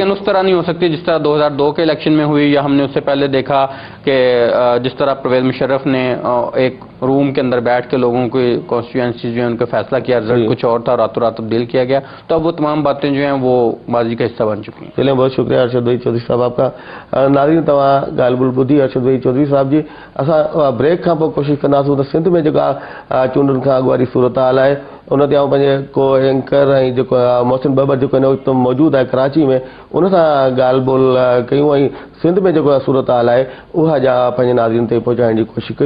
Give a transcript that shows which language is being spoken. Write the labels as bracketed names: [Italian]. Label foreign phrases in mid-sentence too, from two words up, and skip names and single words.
[Urdu] لیکن اس طرح نہیں ہو سکتی جس طرح 2002 کے الیکشن میں ہوئی، یا ہم نے اس سے پہلے دیکھا کہ جس طرح پرویز مشرف نے ایک روم کے اندر بیٹھ کے لوگوں کی کانسٹیچوئنسی جو ہے ان کا فیصلہ کیا، رزلٹ کچھ اور تھا، راتوں رات تبدیل کیا گیا، تو اب وہ تمام باتیں جو ہیں وہ ماضی کا حصہ بن چکی ہیں۔ چلیں، بہت شکریہ ارشد بھائی چودھری صاحب آپ کا۔ [Sindhi] ناظرین تمام غالب البدھی ارشد بھائی چودھری صاحب جی، اساں بریک کھا پوء کوشش کنदासीं त सिंध में जेका चूंडुनि खां अॻु वारी सूरत हाल आहे उन ते आउं पंहिंजे को एंकर ऐं जेको मोहसिन बबर जेको हिन वक़्तु मौजूदु आहे कराची में उन सां ॻाल्हि ॿोल कयूं, ऐं सिंध में जेको सूरत हाल आहे उहा पंहिंजे नाज़रीन ताईं पहुचाइण जी कोशिशि कयूं।